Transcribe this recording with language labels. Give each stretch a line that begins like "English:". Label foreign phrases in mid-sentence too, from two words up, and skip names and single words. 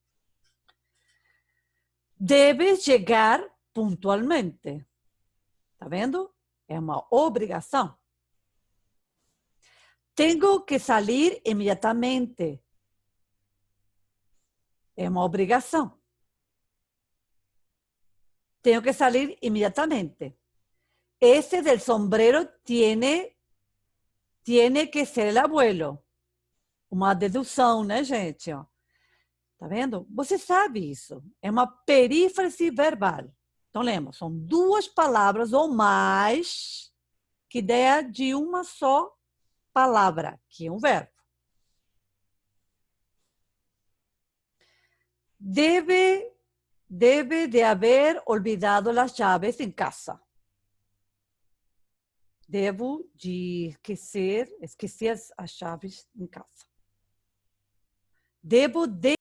Portuguese: Deve chegar pontualmente. Tá vendo? É uma obrigação. Tenho que sair imediatamente. É uma obrigação. Tenho que
Spanish: salir inmediatamente. Ese del sombrero tiene que ser el abuelo.
Portuguese: Uma dedução, né, gente? Ó. Tá vendo? Você sabe isso. É uma perífrase verbal. Então, lembra, são duas palavras ou mais que ideia de uma só palavra, que é um verbo.
Spanish: Debe de haber olvidado las llaves en casa.
Portuguese: Devo de esquecer as chaves em casa.
Spanish: Debo de